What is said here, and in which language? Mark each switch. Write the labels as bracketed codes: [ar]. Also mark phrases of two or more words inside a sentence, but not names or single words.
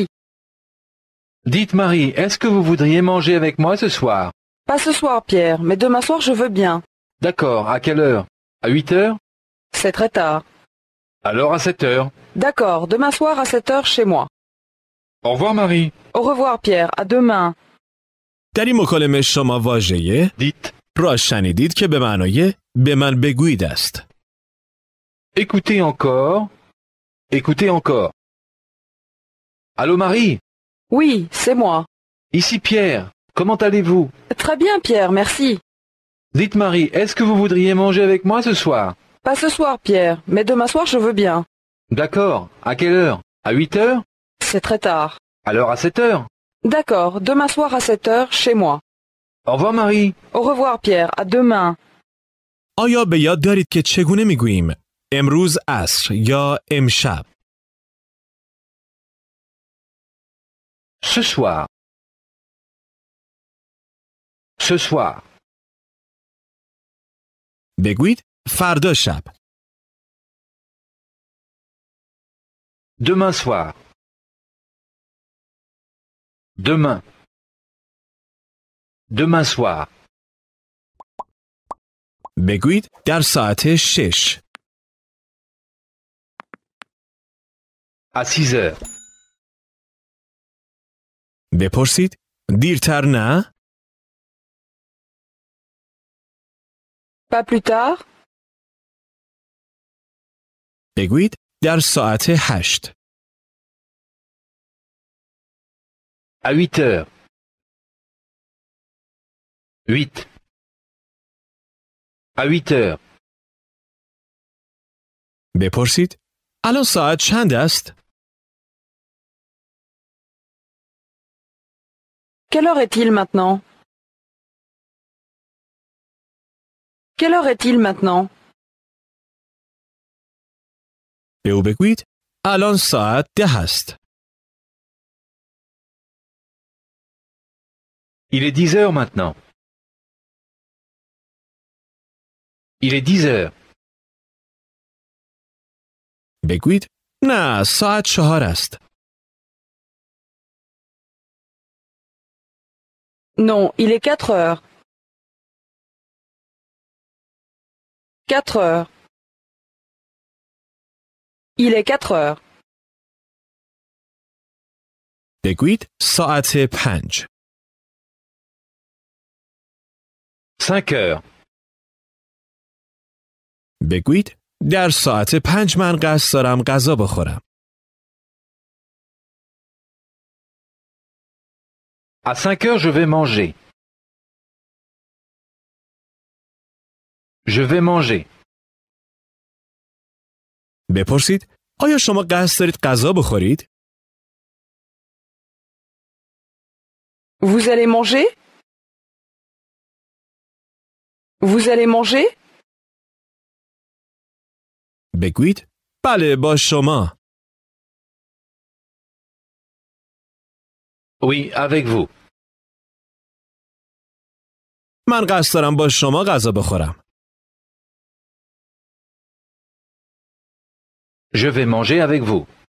[fr] Dites Marie, est-ce que vous voudriez manger avec moi ce soir? Pas ce soir, Pierre, mais demain soir, je veux bien. D'accord, à quelle heure? À 8 heures? C'est très tard. Alors à 7 heures. D'accord, demain soir à 7 heures chez moi. Au revoir Marie. Au revoir, Pierre, à demain. [fa] در این مکالمه شما واژه [fr] Dites, [fa] را شنیدید که به معنای به من بگویید است. [fr] écoutez encore. Écoutez encore. Allô Marie? Oui, c'est moi. Ici Pierre, comment allez-vous? Très bien, Pierre, merci. Dites Marie, est-ce que vous voudriez manger avec moi ce soir? Pas ce soir, Pierre, mais demain soir, je veux bien. D'accord. À quelle heure? À 8 heures? C'est très tard. Alors à 7 heures? D'accord, demain soir à 7 heures, chez moi. Au revoir Marie. Au revoir Pierre, à demain. [fa] آیا به یاد دارید که چگونه میگوییم امروز عصر یا امشب؟ [fr] Ce soir. Ce soir. [fa] بگویید فردا شب. [fr] Demain soir. Demain. Demain soir. [fa] بگویید در ساعت 6. [fr] À 6 heures. [fa] بپرسید دیرتر نه؟ [fr] Pas plus tard? [fa] بگویید در ساعت 8. [fr] À 8 heures. 8. À 8 heures. [fa] بپرسید الان ساعت چند است؟ [fr] Quelle heure est-il maintenant? Quelle heure est-il maintenant? [fa] به او بگویید الان ساعت 10 است. [fr] Il est 10 heures maintenant. Il est 10 heures. [fa] بگویید نه ساعت 4 است. [fr] Non, il est 4 heures. 4 heures. Il est 4 heures. [fa] بگویید ساعت 5. [fr] 5 heures. [fa] بگویید در ساعت 5 من قصد دارم غذا بخورم. [fr] À 5 heures, je vais manger. Je vais manger. [fa] بپرسید آیا شما قصد دارید غذا بخورید؟ [fr] Vous allez manger? Vous allez manger? [fa] بگویید بله با شما. [fr] Oui, avec vous. [fa] من قصد دارم با شما غذا بخورم. [fr] Je vais manger avec vous.